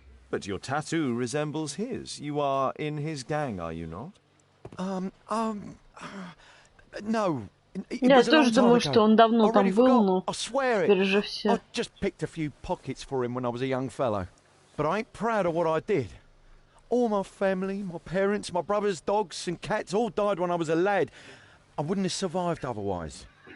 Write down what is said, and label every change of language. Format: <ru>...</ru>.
<en>But your tattoo resembles his. You are in his gang, are you not? No.</en> <ru>Я тоже думаю, что он давно там был, но теперь же все.</ru> <en>I just picked a few pockets for him when I was a young fellow. But I ain't proud of what I did. All my family, my parents, my brothers, dogs and cats all died when I was a lad. I wouldn't have survived otherwise.</en>